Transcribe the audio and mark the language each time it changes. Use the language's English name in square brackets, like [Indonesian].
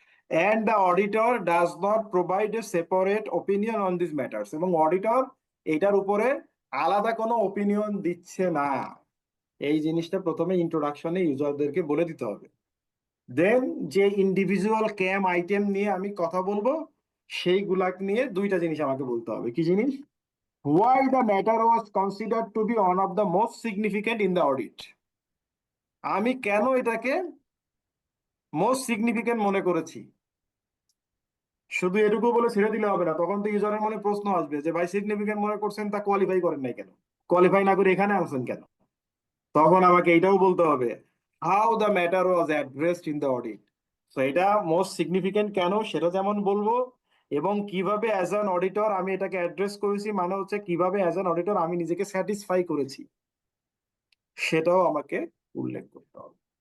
[English] and the auditor does not provide a separate opinion on these matters, [Bangla] এবং auditor এটার উপরে আলাদা কোনো ওপিনিয়ন দিচ্ছে না, এই জিনিসটা প্রথমে ইন্ট্রোডাকশনে ইউজারদেরকে বলে দিতে হবে। দেন যে ইন্ডিভিজুয়াল ক্যাম আইটেম নিয়ে আমি কথা বলবো সেইগুলা নিয়ে দুইটা জিনিস আমাকে বলতে হবে। কি জিনিস? [English] why the matter was considered to be one of the most significant in the audit, [Bangla] আমি কেন এটাকে মোস্ট সিগনিফিকেন্ট মনে করেছি। শুধু এটুকু বলে ছেড়ে দিলে হবে না, তখন তো ইউজারের মনে প্রশ্ন আসবে যে ভাই সিগনিফিকেন্ট মনে করছেন, তা কোয়ালিফাই করেন নাই কেন, কোয়ালিফাই না করে এখানে আনছেন কেন। তখন আমাকে এটাও বলতে হবে [English] How the matter was addressed in the audit. [Bangla] তো এটা মোস্ট সিগনিফিকেন্ট কেন সেটা যেমন বলবো, এবং কিভাবে অ্যাজ অ্যান অডিটর আমি এটাকে অ্যাড্রেস করেছি, মানে হচ্ছে কিভাবে অ্যাজ অ্যান অডিটর আমি নিজেকে স্যাটিসফাই করেছি, সেটাও আমাকে উল্লেখ করতে হবে।